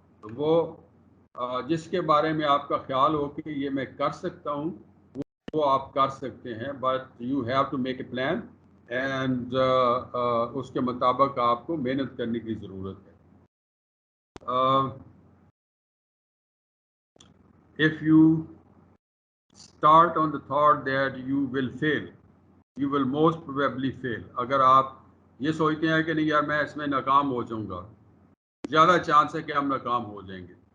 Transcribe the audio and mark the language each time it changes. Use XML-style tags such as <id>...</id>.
<ur>تو وہ جس کے بارے میں آپ کا خیال ہو کہ یہ میں کر سکتا ہوں وہ آپ کر سکتے ہیں</ur> <en>but you have to make a plan and</en> <ur>اس کے مطابق آپ کو محنت کرنے کی ضرورت ہے.</ur> <en>if you start on the thought that you will fail you will most probably fail.</en> <ur>اگر آپ یہ سوچتے ہیں کہ نہیں یار میں اس میں ناکام ہو جاؤں گا زیادہ چانس ہے کہ ہم ناکام ہو جائیں گے.</ur>